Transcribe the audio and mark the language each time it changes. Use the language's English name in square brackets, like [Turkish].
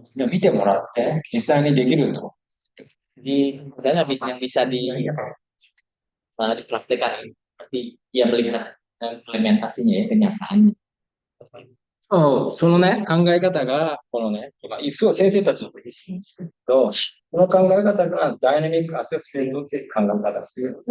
[Japanese] 見てもらって実際にできると。 [Indonesian] Jadi dan yang bisa dipraktekkan berarti ya melihat implementasinya ya kenyataannya. [Japanese] そのね、考え方が、このね、すごい先生たちの意識ですけど、この考え方がダイナミックアセスメントっていう考え方ですよ。